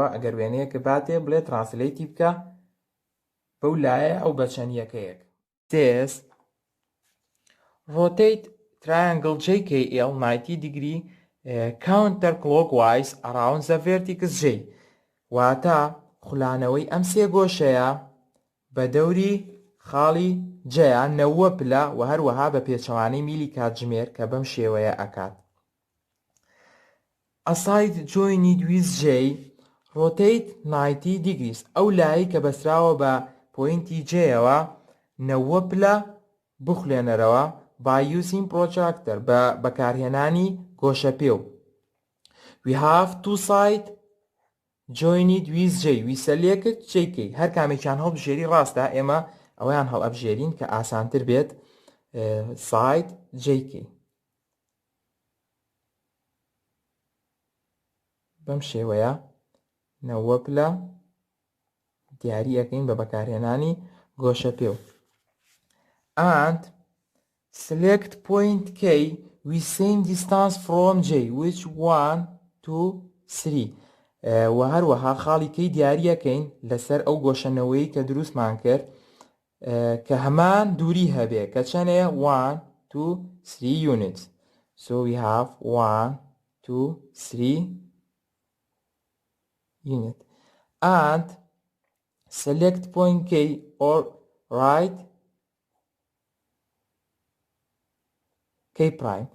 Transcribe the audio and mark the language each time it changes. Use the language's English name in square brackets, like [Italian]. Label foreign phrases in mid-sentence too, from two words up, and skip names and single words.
[Central Kurdish] ئەگەر وێنەیەکە باتێ بڵێ ترانسلیتی بکە بەو لایە ئەو بە چەند یەکەیەک. [English] Says rotate triangle JKL 90 degree counterclockwise around the vertex J. [Central Kurdish] واتە خولانەوەی ئەم سێ گۆشەیە بە دەوری خاڵی جەیە 90 پلە و هەروەها بە پێچەوانەی میلی کاتژمێر کە بەم شێوەیە ئەکات. [English] A side joined with J rotate 90 degrees. [Central Kurdish] ئەو لایی کە بەسراوە بە پۆینتی جێەوە 90 پلە بخولێنەرەوە [English] by using protractor [Central Kurdish] بە بەکارهێنانی گۆشەپێو. [English] We have two side joined with J. We select JK. [Central Kurdish] هەر کامێکیان هەڵبژێری ڕاستە ئێمە ئەویان هەڵئەبژێرین کە ئاسانتر بێت. [English] side JK. [Central Kurdish] بەم شێوەیە 90 پلە دیاری ئەەکەین بە بەکارهێنانی گۆشەپێو. [English] And select point K with same distance from J which 1 2 3. [Central Kurdish] و هەروەها خاڵی کەی دیاری ئەەکەین لەسەر ئەو گۆشەنەوەی کە دروستمان کرد کە هەمان دووری هەبێ کە چەندەیە 1 2 3 units. [English] So we have 1 2 3 unit. And select point K or write K prime.